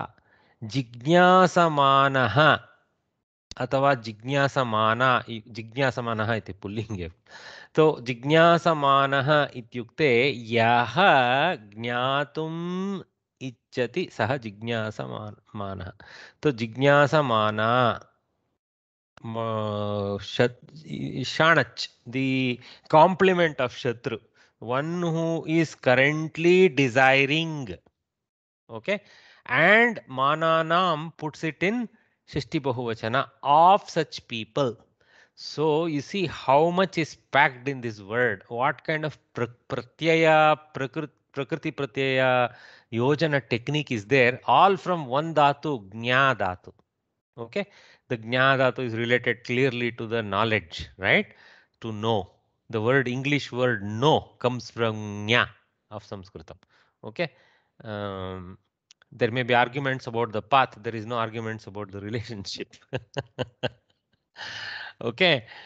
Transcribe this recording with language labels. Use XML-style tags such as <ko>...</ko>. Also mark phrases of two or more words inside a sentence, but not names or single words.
<sa>जिज्ञासमानः अथवा जिज्ञासमाना, जिज्ञासमानः इति पुल्लिङ्गे। तो जिज्ञासमानः इत्युक्ते यः ज्ञातुम् इच्छति सः जिज्ञासमानः। तो जिज्ञासमाना Shanach,</sa> <en>the complement of Shatru, one who is currently desiring, okay, and Mananam puts it in</en> <sa>Shishti Bahuvachana,</sa> <en>of such people. So you see how much is packed in this word, what kind of pratyaya,</en> <sa>prakriti pratyaya,</sa> <en>yojana technique is there, all from one dhatu,</en> <sa>Gnya dhatu.</sa> <en>Okay, the</en> <sa>Gnya dhatu</sa> <en>is related clearly to the knowledge, right? To know. The word English word know comes from Gnya of Sanskritam. Okay, there may be arguments about the path. There is no arguments about the relationship. Okay.</en>